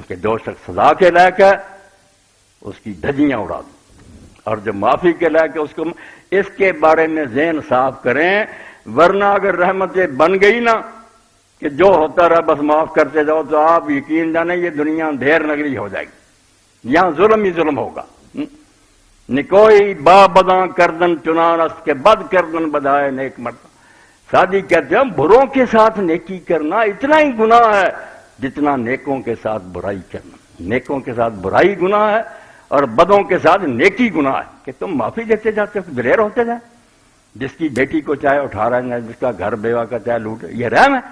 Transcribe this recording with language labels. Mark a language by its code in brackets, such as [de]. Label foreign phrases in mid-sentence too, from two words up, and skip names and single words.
[ur] کہ جو شخص سزا کے لائق ہے اس کی دھجیاں اڑا دیں, اور جو معافی کے لائق ہے اس کو, اس کے بارے میں ذہن صاف کریں. ورنہ اگر رحمتیں بن گئی نا کہ جو ہوتا رہا بس معاف کرتے جاؤ, تو آپ یقین جانیں یہ دنیا اندھیر نگری ہو جائے گی. یہاں ظلم ہی ظلم ہوگا. [fa] نکوئی با بداں کردن چنان است کے بد کردن بدائے نیک مرد. [ur] سادی کہتے ہیں بروں کے ساتھ نیکی کرنا اتنا ہی گناہ ہے جتنا نیکوں کے ساتھ برائی کرنا. نیکوں کے ساتھ برائی گناہ ہے اور بدوں کے ساتھ نیکی گناہ ہے. کہ تم معافی دیتے جاتے ہو, دلیر ہوتے جائیں. جس کی بیٹی کو چاہے اٹھا رہے ہیں, جس کا گھر بیوہ کا چاہے لوٹ, یہ رحم ہے.